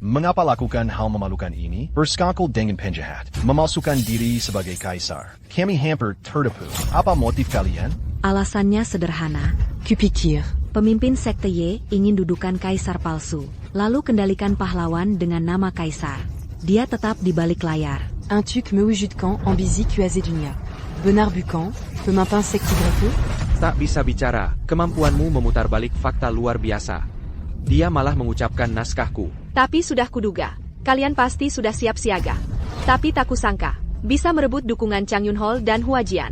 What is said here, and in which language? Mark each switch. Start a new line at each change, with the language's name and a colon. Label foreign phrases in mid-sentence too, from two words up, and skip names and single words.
Indonesian: Mengapa lakukan hal memalukan ini? Bersekongkol dengan penjahat. Memalsukan diri sebagai kaisar. Kami hampir tertipu. Apa motif kalian? Alasannya sederhana. Kupikir. Pemimpin sekte Ye ingin dudukan kaisar palsu. Lalu kendalikan pahlawan dengan nama kaisar. Dia tetap di balik layar. Un tuc me wujudkan ambizi kuazé dunia. Benar bukan, pemimpin sekte greco. Tak bisa bicara, kemampuanmu memutar balik fakta luar biasa. Dia malah mengucapkan naskahku. Tapi sudah kuduga, kalian pasti sudah siap siaga. Tapi tak kusangka, bisa merebut dukungan Chang Yunhol dan Huajian.